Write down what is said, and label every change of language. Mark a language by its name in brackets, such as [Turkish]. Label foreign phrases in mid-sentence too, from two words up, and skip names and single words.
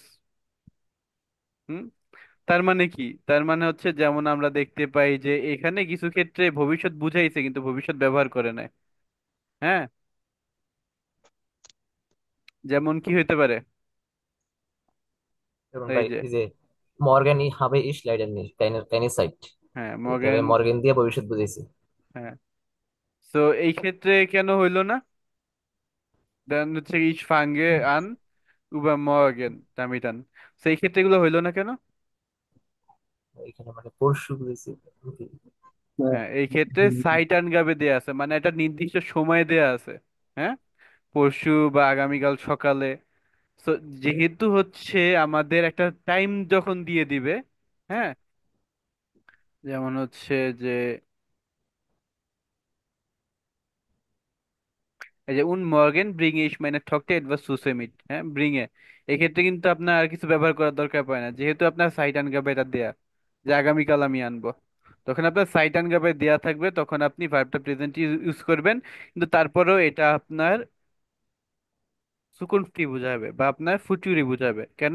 [Bangla] হুম। তার মানে কি? তার মানে হচ্ছে যেমন আমরা দেখতে পাই যে এখানে কিছু ক্ষেত্রে ভবিষ্যৎ বুঝাইছে কিন্তু ভবিষ্যৎ ব্যবহার করে নাই। হ্যাঁ, যেমন কি হইতে পারে? যেমন এই ভাই যে, এই যে [German] Morgen ich habe ich leider nicht keine Zeit, [Bangla] হ্যাঁ এখানে মর্গেন। মর্গান দিয়ে ভবিষ্যৎ বুঝাইছি। হ্যাঁ, তো এই ক্ষেত্রে কেন হইলো না? দেন হচ্ছে [German] Ich fange an über morgen damit an, [Bangla] সেই ক্ষেত্রে এগুলো হইলো না কেন? এখানে মানে পরশু বুঝাইছি। হ্যাঁ, এই ক্ষেত্রে [German] Zeit Angabe [Bangla] দেয়া আছে, মানে একটা নির্দিষ্ট সময় দেয়া আছে। হ্যাঁ, পরশু বা আগামীকাল সকালে। তো যেহেতু হচ্ছে আমাদের একটা টাইম যখন দিয়ে দিবে, হ্যাঁ, যেমন হচ্ছে যে এই যে [German] Und morgen bring ich meine Tochter etwas süße mit, [Bangla] হ্যাঁ ব্রিং এ, এক্ষেত্রে কিন্তু আপনার আর কিছু ব্যবহার করার দরকার পড়ে না, যেহেতু আপনার [German] Zeit Angabe [Bangla] এটা দেয়া যে আগামীকাল আমি আনবো। তখন আপনার [German] Zeit Angabe [Bangla] দেয়া থাকবে, তখন আপনি ভার্বটা প্রেজেন্ট ইউজ করবেন। কিন্তু তারপরেও এটা আপনার সুকুনফি বোঝাবে বা আপনার ফুচুরি বোঝাবে কেন?